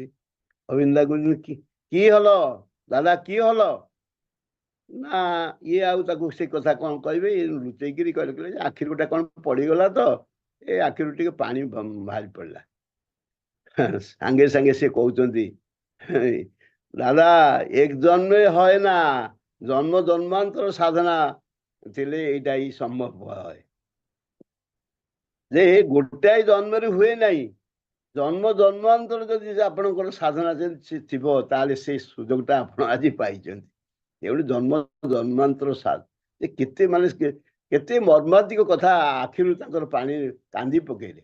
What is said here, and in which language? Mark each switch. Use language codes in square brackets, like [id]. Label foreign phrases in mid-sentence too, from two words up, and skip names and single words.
[or] ଅବିନ୍ଦା କହୁଛନ୍ତି [bn] কি হল দাদা, কি হল? [or] ନା ଇଏ ଆଉ ତାକୁ ସେ କଥା କଣ କହିବେ, ଇଏ ଲୁଚେଇକିରି କହିଲେ ଯେ ଆଖିରୁ ଗୋଟେ କଣ ପଡିଗଲା ତ, ଏ ଆଖିରୁ ଟିକେ ପାଣି ବାହାରି ପଡିଲା। ସାଙ୍ଗେ ସାଙ୍ଗେ ସେ କହୁଛନ୍ତି [bn] দাদা এক জন্মে হয় না, জন্ম জন্মান্তর সাধনা [or] ଥିଲେ [bn] এইটা [or] ହିଁ ସମ୍ଭବ হয়। ଯେ ଗୋଟାଏ ଜନ୍ମରେ ହୁଏ ନାହିଁ, ଜନ୍ମ ଜନ୍ମାନ୍ତର ଯଦି ଆପଣଙ୍କର ସାଧନା ଯଦି ଥିବ ତାହେଲେ ସେଇ ସୁଯୋଗଟା ଆପଣ ଆଜି ପାଇଛନ୍ତି। ଏଭଳି ଜନ୍ମ ଜନ୍ମାନ୍ତର ସାଧ ଯେ କେତେ ମାନେ କେତେ ମର୍ମାନ୍ତିକ କଥା, ଆଖିରୁ ତାଙ୍କର ପାଣି କାନ୍ଦି ପକେଇଲେ।